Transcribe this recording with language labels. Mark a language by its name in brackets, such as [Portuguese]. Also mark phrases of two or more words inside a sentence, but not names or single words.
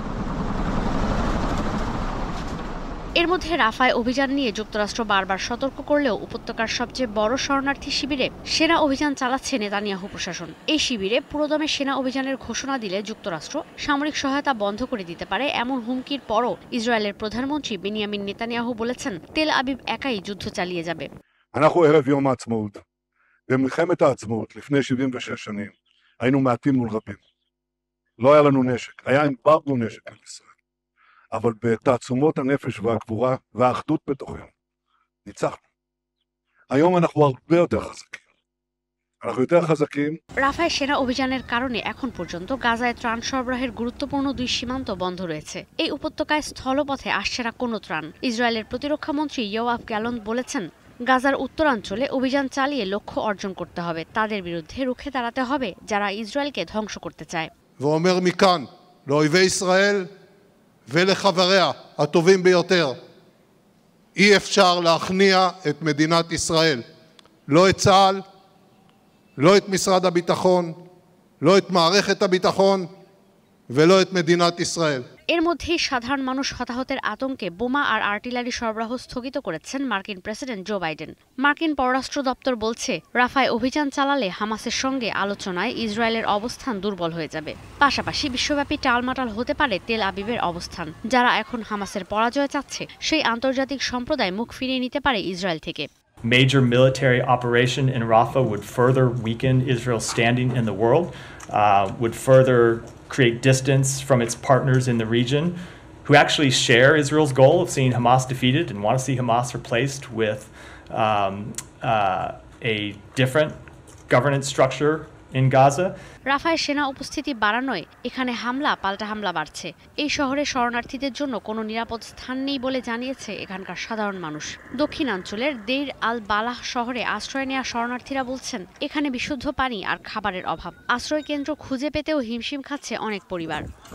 [Bangla] এর মধ্যে রাফায় অভিযান নিয়ে যুক্তরাষ্ট্র বারবার সতর্ক করলেও উপত্যকার সবচেয়ে বড় শরণার্থী শিবিরে সেনা অভিযান চালাচ্ছে নেতানিয়াহু প্রশাসন। এই শিবিরে পুরোদমে সেনা অভিযানের ঘোষণা দিলে যুক্তরাষ্ট্র সামরিক সহায়তা বন্ধ করে দিতে পারে এমন হুমকির পরও ইসরায়েলের প্রধানমন্ত্রী বেনিয়ামিন নেতানিয়াহু বলেছেন তেল আবিব একাই যুদ্ধ চালিয়ে যাবে। [Hebrew] אנחנו ערב יום העצמאות. במלחמת העצמאות לפני 76 שנים היינו מעטים מול רבים. לא היה לנו נשק, היה אמברגו נשק על ישראל. אבל בתעצומות הנפש והגבורה והאחדות בתוכנו ניצחנו. היום אנחנו הרבה יותר חזקים. אנחנו יותר חזקים. [Bangla] রাফায় সেনা অভিযানের কারণে এখন পর্যন্ত গাজায় ত্রাণ সরবরাহের গুরুত্বপূর্ণ 2 সীমান্ত বন্ধ রয়েছে। এই উপত্যকায় স্থলপথে আসছে না কোনো ত্রাণ। ইসরায়েলের প্রতিরক্ষা মন্ত্রী ইয়োয়াভ গ্যালন্ত বলেছেন গাজার উত্তরাঞ্চলে অভিযান চালিয়ে লক্ষ্য অর্জন করতে হবে। তাদের বিরুদ্ধে রুখে দাঁড়াতে হবে যারা ইসরায়েলকে ধ্বংস করতে চায়। [Hebrew] ואומר מכאן לאויבי ישראל ולחבריה הטובים ביותר, אי אפשר להכניע את מדינת ישראל, לא את צה"ל, לא את משרד הביטחון, לא את מערכת הביטחון ולא את מדינת ישראל. [Bangla] এর মধ্যেই সাধারণ মানুষ হতাহতের আতঙ্কে বোমা আর আর্টিলারি সরবরাহ স্থগিত করেছেন মার্কিন প্রেসিডেন্ট জো বাইডেন। মার্কিন পররাষ্ট্র দপ্তর বলছে রাফায় অভিযান চালালে হামাসের সঙ্গে আলোচনায় ইসরায়েলের অবস্থান দুর্বল হয়ে যাবে। পাশাপাশি বিশ্বব্যাপী টালমাটাল হতে পারে তেল আবিবের অবস্থান। যারা এখন হামাসের পরাজয় চাচ্ছে সেই আন্তর্জাতিক সম্প্রদায় মুখ ফিরিয়ে নিতে পারে ইসরায়েল থেকে। [English] Major military operation in Rafah would further weaken Israel's standing in the world, would further create distance from its partners in the region who actually share Israel's goal of seeing Hamas defeated and want to see Hamas replaced with a different governance structure in Gaza. [Bangla] রাফায় সেনা উপস্থিতি বাড়ানোয় এখানে হামলা পাল্টা হামলা বাড়ছে। এই শহরে শরণার্থীদের জন্য কোনো নিরাপদ স্থান নেই বলে জানিয়েছে এখানকার সাধারণ মানুষ। দক্ষিণাঞ্চলের দেইর আল বালাহ শহরে আশ্রয় নেওয়া শরণার্থীরা বলছেন এখানে বিশুদ্ধ পানি আর খাবারের অভাব। আশ্রয় কেন্দ্র খুঁজে পেতেও হিমশিম খাচ্ছে অনেক পরিবার।